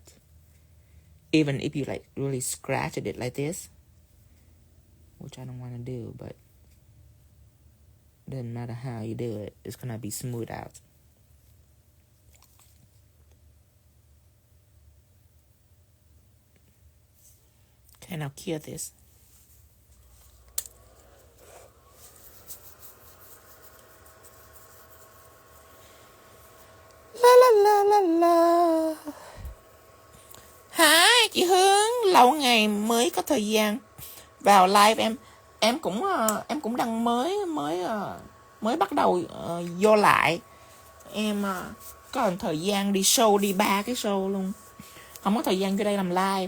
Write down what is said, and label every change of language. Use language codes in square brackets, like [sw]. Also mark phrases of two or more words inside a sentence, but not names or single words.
[en] Even if you like really scratched it like this, which I don't want to do, but doesn't matter how you do it, it's gonna be smooth out. Okay, now cure this. La la la la la. [vi] Hi chị Hương, lâu ngày mới có thời gian vào live em cũng đăng mới bắt đầu vô lại. Em có thời gian đi show, đi 3 cái show luôn, không có thời gian vô đây làm live.